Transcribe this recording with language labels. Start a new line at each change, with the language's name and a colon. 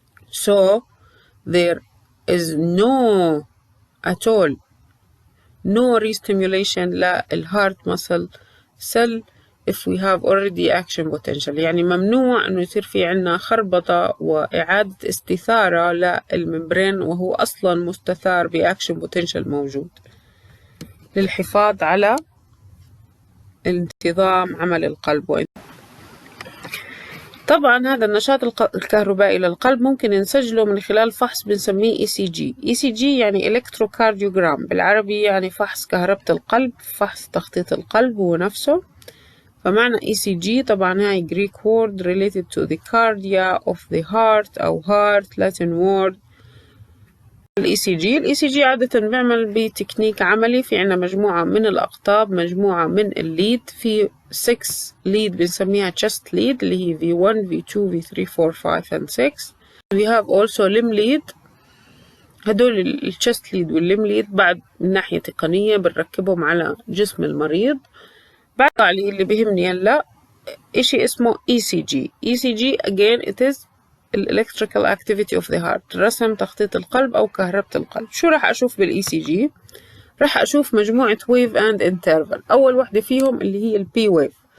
English: So there is no at all no re-stimulation
Arabic: للهارت
English: muscle cell if we have already action potential،
Arabic: يعني ممنوع انه يصير في عنا خربطة واعادة استثارة للممبرين وهو اصلا مستثار باكشن potential موجود للحفاظ على انتظام عمل القلب. طبعا هذا النشاط الكهربائي للقلب ممكن نسجله من خلال فحص بنسميه ECG. ECG يعني إلكتروكارديوغرام بالعربي، يعني فحص كهربة القلب، فحص تخطيط القلب هو نفسه. فمعنى ECG طبعا هاي
English: Greek word related to the cardia of the heart أو heart Latin word.
Arabic: ال ECG عادة بنعمل بتكنيك عملي، في عنا مجموعة من الأقطاب، مجموعة من الليد، في 6 ليد بنسميها
English: chest lead
Arabic: اللي هي V1 V2 V3 4 5 and 6.
English: We have also limb lead
Arabic: هدول الشست ليد والليم ليد بعد من ناحية تقنية بنركبهم على جسم المريض. بعد عليه اللي بيهمني هلا إشي اسمه ECG.
English: ECG again it is electrical activity of the heart،
Arabic: رسم تخطيط القلب أو كهربة القلب. شو راح أشوف بالECG؟ راح أشوف مجموعة
English: wave and interval.
Arabic: أول واحدة فيهم اللي هي البي ويف.